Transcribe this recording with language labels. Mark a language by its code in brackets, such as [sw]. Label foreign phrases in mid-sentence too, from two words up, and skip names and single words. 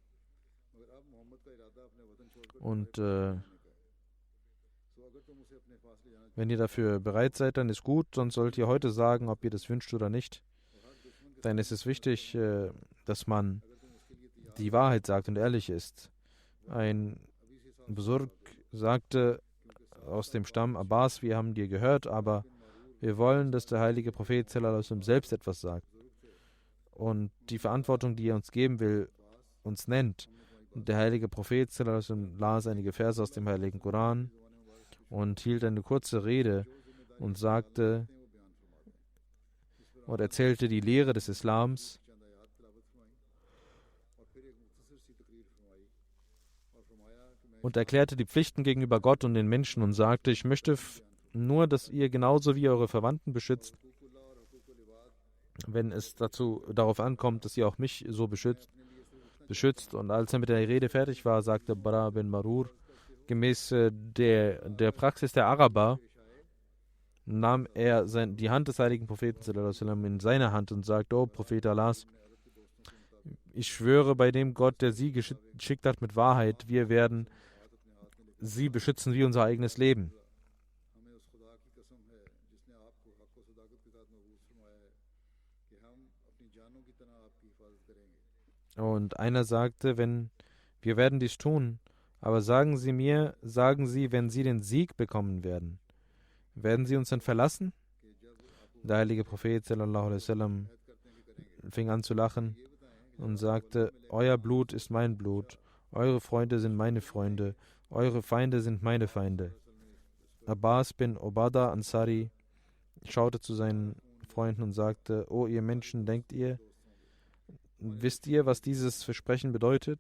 [de] Und wenn ihr dafür bereit seid, dann ist gut, sonst sollt ihr heute sagen, ob ihr das wünscht oder nicht. Denn es ist wichtig, dass man die Wahrheit sagt und ehrlich ist. Ein Busurg sagte aus dem Stamm Abbas, wir haben dir gehört, aber wir wollen, dass der heilige Prophet [ar] صلى الله عليه وسلم [de] selbst etwas sagt. Und die Verantwortung, die er uns geben will, uns nennt. Und der heilige Prophet [ar] صلى الله عليه وسلم [de] las einige Verse aus dem heiligen Koran und hielt eine kurze Rede und sagte und erzählte die Lehre des Islams. Und erklärte die Pflichten gegenüber Gott und den Menschen und sagte, ich möchte nur, dass ihr genauso wie eure Verwandten beschützt, wenn es darauf ankommt, dass ihr auch mich so beschützt. Und als er mit der Rede fertig war, sagte Bara bin Marur, gemäß der Praxis der Araber, nahm er die Hand des heiligen Propheten [ar] صلى الله عليه وسلم [de] in seine Hand und sagte, O Prophet Allahs, ich schwöre bei dem Gott, der sie geschickt hat mit Wahrheit, wir werden sie beschützen wie unser eigenes Leben. Und einer sagte, wir werden dies tun, aber sagen Sie, wenn Sie den Sieg bekommen werden Sie uns dann verlassen? Der heilige Prophet [ar] صلى الله عليه وسلم [de] fing an zu lachen und sagte, euer Blut ist mein Blut, eure Freunde sind meine Freunde, eure Feinde sind meine Feinde. Abbas bin Obada Ansari schaute zu seinen Freunden und sagte, o ihr Menschen, wisst ihr, was dieses Versprechen bedeutet?